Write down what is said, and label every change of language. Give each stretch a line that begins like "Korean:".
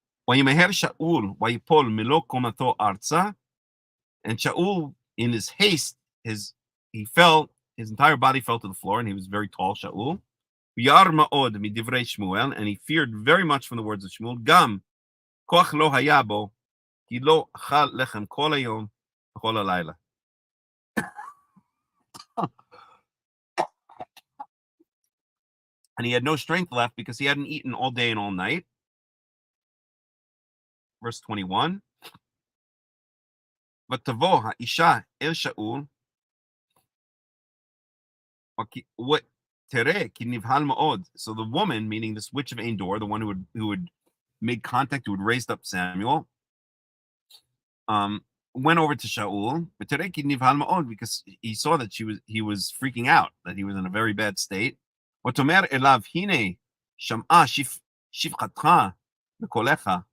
Hebrew: וימהר שאול ויפול מלוא קומתו ארצה,
English: and Shaul, in his haste, his entire body fell to the floor, and he was very tall, Shaul.
Hebrew: וירא מאוד מדברי שמואל,
English: and he feared very much from the words of Shmuel.
Hebrew: גם כוח לא היה בו, כי לא אכל לחם כל היום וכל הלילה.
English: And he had no strength left because he hadn't eaten all day and all night. Verse 21.
Hebrew: ותבוא האישה אל שאול, תראה כי נבהל מאוד.
English: So the woman, meaning this witch of Endor, the one who had made contact, who had raised up Samuel, went over to Shaul,
Hebrew: ותראה כי נבהל מאוד,
English: because he saw that he was freaking out, that he was in a very bad state.
Hebrew: ותאמר אליו, הנה שמעה שפחתך בקולך.